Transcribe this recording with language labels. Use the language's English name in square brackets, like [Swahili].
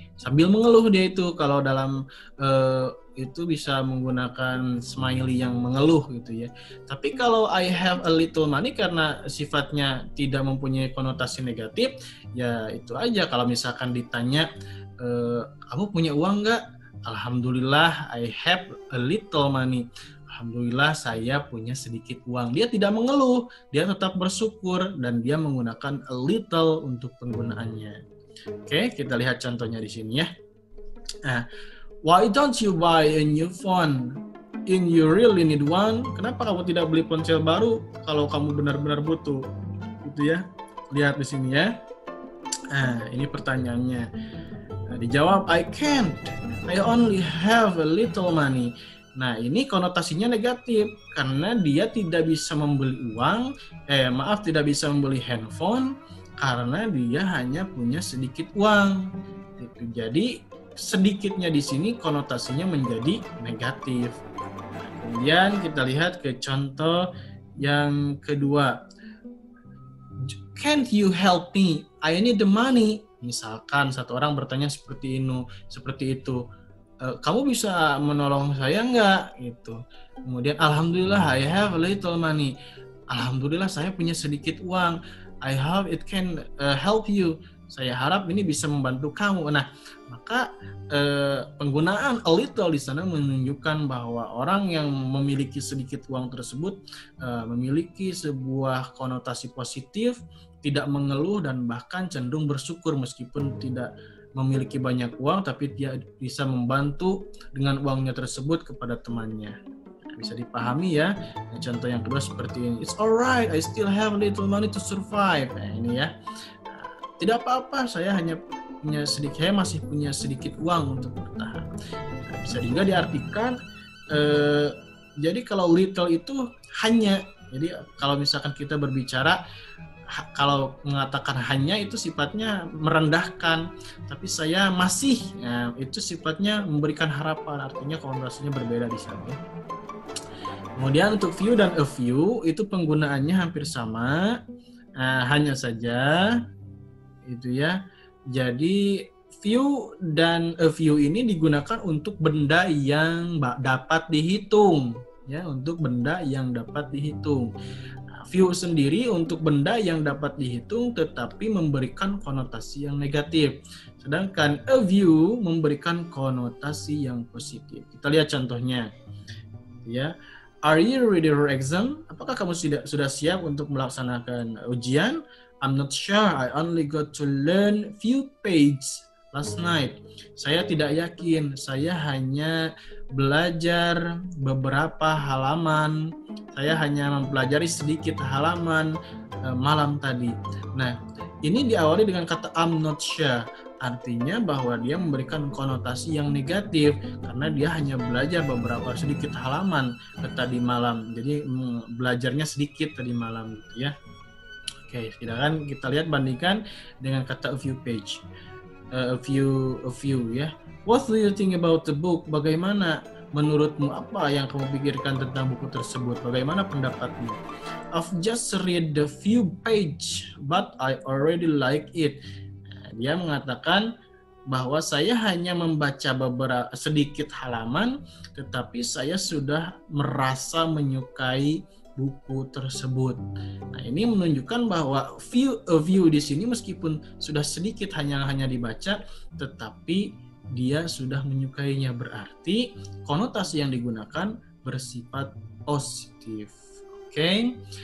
[Indonesian] Sambil mengeluh dia itu. Kalau dalam itu bisa menggunakan smiley yang mengeluh gitu ya. Tapi kalau [English] I have a little money [Indonesian] karena sifatnya tidak mempunyai konotasi negatif, ya itu aja. Kalau misalkan ditanya, kamu punya uang nggak? [English] Alhamdulillah I have a little money. [Indonesian] Alhamdulillah saya punya sedikit uang. Dia tidak mengeluh, dia tetap bersyukur dan dia menggunakan a little untuk penggunaannya. Oke, kita lihat contohnya di sini ya. [English] Nah, why don't you buy a new phone? In you really need one? [Indonesian] Kenapa kamu tidak beli ponsel baru kalau kamu benar-benar butuh? Gitu ya. Lihat di sini ya. Nah, ini pertanyaannya. Nah, dijawab, [English] I can't. I only have a little money. [Indonesian] Nah, ini konotasinya negatif karena dia tidak bisa membeli uang, tidak bisa membeli handphone karena dia hanya punya sedikit uang. Gitu. Jadi sedikitnya di sini konotasinya menjadi negatif. Nah, kemudian kita lihat ke contoh yang kedua. [English] Can't you help me? I need the money. [Indonesian] Misalkan satu orang bertanya seperti itu. Kamu bisa menolong saya nggak? Gitu. Kemudian alhamdulillah [English] I have a little money. [Indonesian] Alhamdulillah saya punya sedikit uang. [English] I hope it can help you. [Indonesian] Saya harap ini bisa membantu kamu. Nah, maka penggunaan a little di sana menunjukkan bahwa orang yang memiliki sedikit uang tersebut memiliki sebuah konotasi positif, tidak mengeluh dan bahkan cenderung bersyukur meskipun tidak memiliki banyak uang, tapi dia bisa membantu dengan uangnya tersebut kepada temannya. Bisa dipahami ya. Nah, contoh yang kedua seperti ini. [English] It's alright, I still have a little money to survive. [Indonesian] Nah, ini ya. Nah, tidak apa-apa, saya masih punya sedikit uang untuk bertahan. Nah, bisa juga diartikan, jadi kalau little itu hanya. Jadi kalau misalkan kita berbicara, kalau mengatakan hanya itu sifatnya merendahkan, tapi saya masih, itu sifatnya memberikan harapan, artinya konotasinya berbeda di sana. Kemudian untuk few dan a few itu penggunaannya hampir sama, hanya saja itu ya. Jadi few dan a few ini digunakan untuk benda yang dapat dihitung, ya, untuk benda yang dapat dihitung. Few sendiri untuk benda yang dapat dihitung tetapi memberikan konotasi yang negatif. Sedangkan a few memberikan konotasi yang positif. Kita lihat contohnya. Ya. [English] Are you ready for exam? [Indonesian] Apakah kamu sudah siap untuk melaksanakan ujian? [English] I'm not sure. I only got to learn few pages last night. [Indonesian] Saya tidak yakin. Saya hanya belajar beberapa halaman Saya hanya mempelajari sedikit halaman malam tadi. Nah, ini diawali dengan kata I'm not sure. Artinya bahwa dia memberikan konotasi yang negatif karena dia hanya belajar beberapa sedikit halaman tadi malam. Jadi belajarnya sedikit tadi malam gitu ya. Oke, silakan kita lihat bandingkan dengan kata a few page. A few ya. [English] What do you think about the book? [Indonesian] Bagaimana menurutmu, apa yang kamu pikirkan tentang buku tersebut? Bagaimana pendapatmu? [English] I've just read the few page, but I already like it. [Indonesian] Nah, dia mengatakan bahwa saya hanya membaca beberapa sedikit halaman, tetapi saya sudah merasa menyukai buku tersebut. Nah, ini menunjukkan bahwa view di sini meskipun sudah sedikit hanya dibaca, tetapi dia sudah menyukainya, berarti konotasi yang digunakan bersifat positif. Oke.